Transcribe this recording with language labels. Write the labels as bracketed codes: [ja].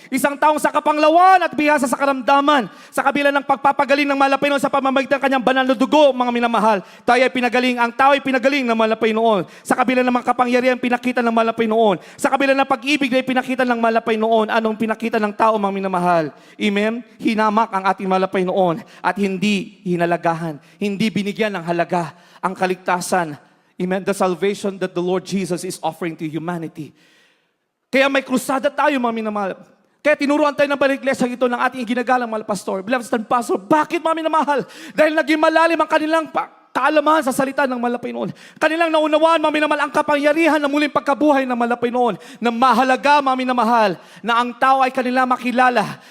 [tl] Isang taong sa kapanglawan at bihasa sa karamdaman. Sa kabila ng pagpapagaling ng mahal na Panginoon sa pamamagitan ng kanyang banal na dugo, mga minamahal, tayo ay pinagaling, ang tao ay pinagaling ng mahal na Panginoon. Sa kabila ng mga kapangyarihan, pinakita ng mahal na Panginoon. Sa kabila ng pag-ibig na pinakita ng mahal na Panginoon, anong pinakita ng tao, mga minamahal? Amen? Hinamak ang ating mahal na Panginoon at hindi hinalagahan, hindi binigyan ng halaga ang kaligtasan. Amen? [en] The salvation that the Lord Jesus is offering to humanity. [tl] Kaya may krusada tayo, mga minamahal. Kaya tinuruan tayo ng Iglesia ito ng ating ginagalang mahal pastor. Beloved stand pastor, bakit, mga minamahal? Dahil naging malalim ang kanilang kaalaman sa salita ng mahal na Panginoon. Kanilang naunawaan, mga minamahal, ang kapangyarihan ng muling pagkabuhay ng mahal na Panginoon. Na mahalaga, mga minamahal, na ang tao ay kanila makilala.